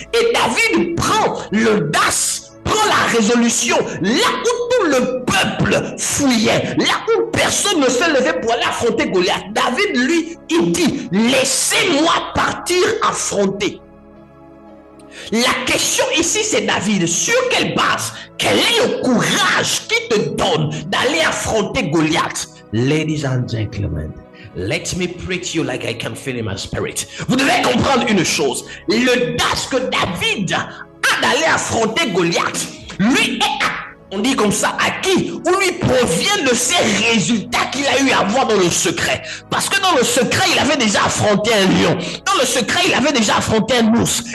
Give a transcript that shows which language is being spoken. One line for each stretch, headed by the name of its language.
French: Et David prend l'audace, prend la résolution, là où tout le peuple fouillait, là où personne ne se levait pour aller affronter Goliath. David, lui, il dit, laissez-moi partir affronter. La question ici, c'est David, sur quelle base, quel est le courage qui te donne d'aller affronter Goliath?
English: Ladies and gentlemen, let me pray to you like I can feel in my spirit.
French: Vous devez comprendre une chose, l'audace que David a d'aller affronter Goliath, lui est, on dit comme ça, acquis, ou lui provient de ces résultats qu'il a eu à voir dans le secret. Parce que dans le secret, il avait déjà affronté un lion. Dans le secret, il avait déjà affronté un ours.